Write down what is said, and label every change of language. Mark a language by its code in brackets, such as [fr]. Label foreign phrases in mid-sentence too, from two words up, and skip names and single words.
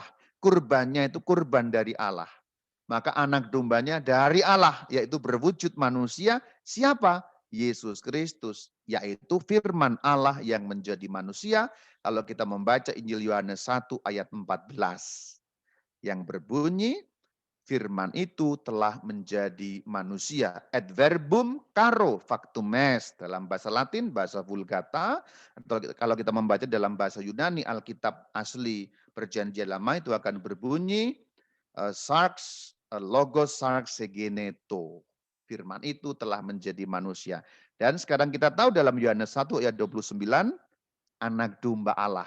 [id] Kurbannya itu kurban dari Allah. Maka anak dombanya dari Allah, yaitu berwujud manusia. Siapa? Yesus Kristus, yaitu firman Allah yang menjadi manusia. Kalau kita membaca Injil Yohanes 1 ayat 14. Yang berbunyi, firman itu telah menjadi manusia. [la] Adverbum caro factum est. [id] Dalam bahasa Latin, bahasa Vulgata. Atau kalau kita membaca dalam bahasa Yunani, Alkitab asli perjanjian lama itu akan berbunyi, [el] σάρξ, λόγος σὰρξ ἐγένετο. [id] Firman itu telah menjadi manusia. Dan sekarang kita tahu dalam Yohanes 1 ayat 29, anak domba Allah.